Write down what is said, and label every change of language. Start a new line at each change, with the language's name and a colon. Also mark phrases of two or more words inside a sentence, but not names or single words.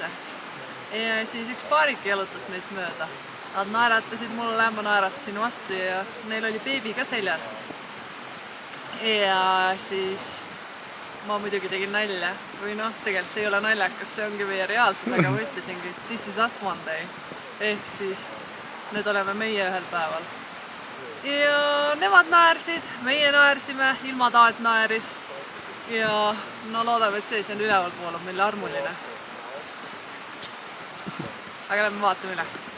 Estonian: Ja siis üks paarike jalutas meist mööda. Nad naeratasid mulle, ma naeratasin vastu ja neil oli beebi ka seljas. Ja siis ma muidugi tegin nalja. Või noh, tegelikult see ei ole naljakas, see ongi meie reaalsus, aga ma ütlesingi,
English: this is us one day.
Estonian: Ehk siis need oleme meie ühel päeval. Ja nemad naersid, meie naersime, ilmataat naeris. Ja no loodame, et see on üleval pool on meile armuline. Aga lähme vaatame üle.